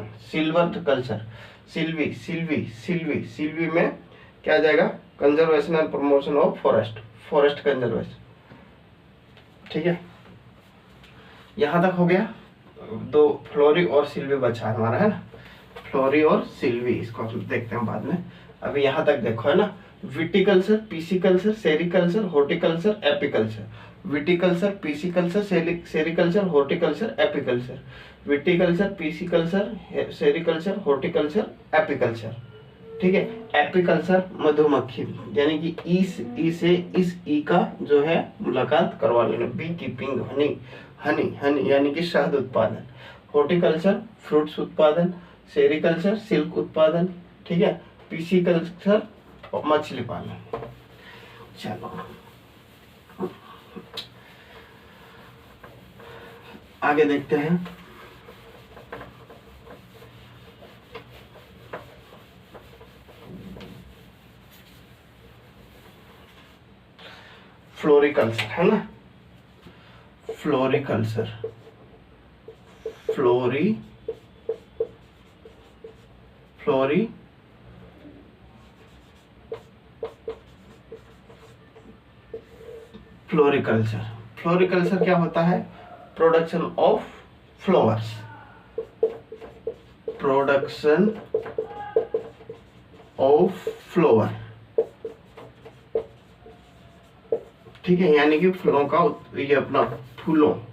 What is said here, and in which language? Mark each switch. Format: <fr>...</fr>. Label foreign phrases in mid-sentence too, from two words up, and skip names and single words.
<hi>सिल्वर कल्चर, सिल्वी, सिल्वी, सिल्वी, सिल्वी में क्या आ जाएगा,</hi> <en>conservation and promotion of forest, forest conservation.</en> <hi>ठीक है, यहाँ तक हो गया। दो फ्लोरी और सिल्वी बचा हमारा, है ना, फ्लोरी और सिल्वी, इसको हम देखते हैं बाद में। अभी यहाँ तक देखो, है ना, विटीकल्चर, पीसीकल्चर, सेरिकल्चर, हॉर्टिकल्चर, एपीकल्चर। विटीकल्चर, पीसीकल्चर, सेरिकल्चर, हॉर्टिकल्चर, एपीकल्चर। विटीकल्चर, पीसीकल्चर, सेरिकल्चर, हॉर्टिकल्चर, एपीकल्चर। ठीक है, एपीकल्चर मधुमक्खी, यानी कि ई से इस ई का जो है मुलाकात करवा लेना,</hi> <en>bee keeping, honey, honey, honey</en> <hi>यानी कि शहद उत्पादन। हॉर्टिकल्चर फ्रूट्स उत्पादन, सेरिकल्चर सिल्क उत्पादन, ठीक है, पीसीकल्चर मछली पालन। चलो आगे देखते हैं। फ्लोरिकल्चर है ना, फ्लोरिकल्चर, फ्लोरी फ्लोरिकल्चर। फ्लोरिकल्चर क्या होता है?</hi> <en>production of flowers, production of flower,</en> <hi>ठीक है, यानी कि फूलों का ये अपना फूलों</hi>